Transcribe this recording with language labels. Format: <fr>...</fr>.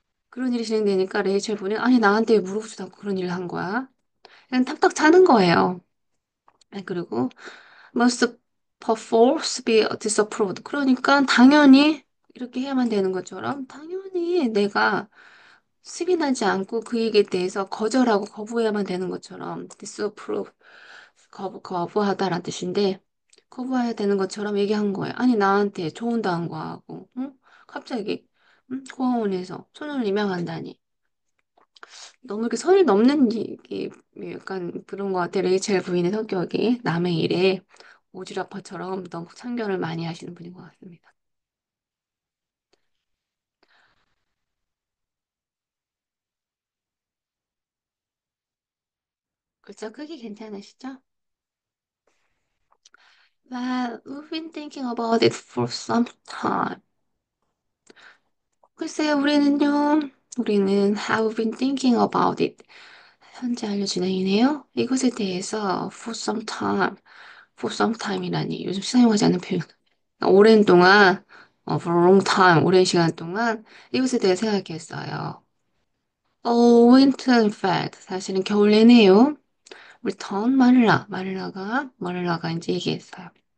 <ko>그런 일이 진행되니까 레이첼 부인은 아니 나한테 왜 물어보지도 않고 그런 일을 한 거야? 그냥 탁탁 차는 거예요. 아니, 그리고</ko> <en>must perforce be disapproved.</en> <ko>그러니까 당연히 이렇게 해야만 되는 것처럼 당연히 내가 승인하지 않고 그 얘기에 대해서 거절하고 거부해야만 되는 것처럼 disapprove 거부하다라는 뜻인데 거부해야 되는 것처럼 얘기한 거예요. 아니 나한테 조언도 안 구하고 응? 갑자기 고아원에서 소년을 입양한다니 너무 이렇게 선을 넘는 이게 약간 그런 것 같아. 레이첼 부인의 성격이 남의 일에 오지랖파처럼 너무 참견을 많이 하시는 분인 것 같습니다. 글자 크기 괜찮으시죠?</ko> <en>Well, we've been thinking about it for some time.</en> <ko>글쎄요, 우리는</ko> <en>have been thinking about it.</en> <ko>현재 완료 진행이네요. 이것에 대해서</ko> <en>for some time, for some time</en> <ko>이라니 요즘 사용하지 않는 표현. 오랜 동안,</ko> <en>for a long time,</en> <ko>오랜 시간 동안 이것에 대해 생각했어요.</ko> <en>winter in fact,</en> <ko>사실은 겨울 내내요. return 마닐라가 이제 얘기했어요.</ko>